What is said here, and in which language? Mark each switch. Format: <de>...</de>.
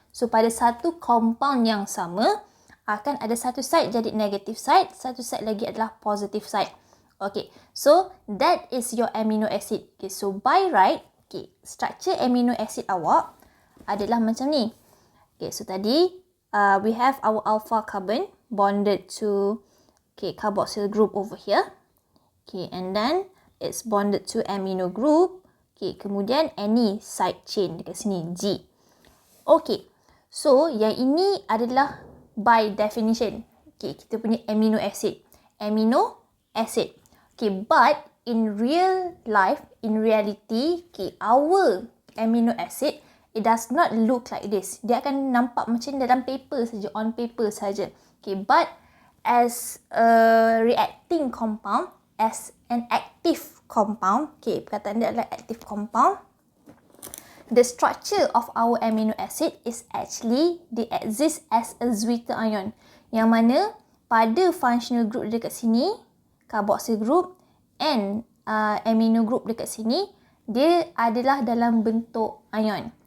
<ms>So, pada satu compound yang sama, akan ada satu side jadi negative side, satu side lagi adalah positive side.</ms> <en>Okay, so that is your amino acid. Okay, so by right, okay, structure amino acid</en> <ms>awak adalah macam ni.</ms> <en>Okay, so tadi we have our alpha carbon bonded to carboxyl group over here. Okay, and then it's bonded to amino group. Okay,</en> <ms>kemudian</ms> <en>any side chain</en> <ms>dekat sini,</ms> <en>G. Okay, so</en> <ms>yang ini adalah</ms> <en>by definition. Okay,</en> <ms>kita punya</ms> <en>amino acid. Amino acid. Okay, but in real life, in reality, okay, our amino acid, it does not look like this.</en> <ms>Dia akan nampak macam dalam paper saja,</ms> <en>on paper</en> <ms>saja.</ms> <en>Okay, but as a reacting compound, as an active compound, okay,</en> <ms>perkataan dia adalah</ms> <en>active compound, the structure of our amino acid is actually, they exist as a zwitter ion,</en> <ms>yang mana pada</ms> <en>functional group</en> <ms>dekat sini,</ms> <en>carboxyl group, and amino group dekat sini,</en> <ms>dia adalah dalam bentuk ion.</ms>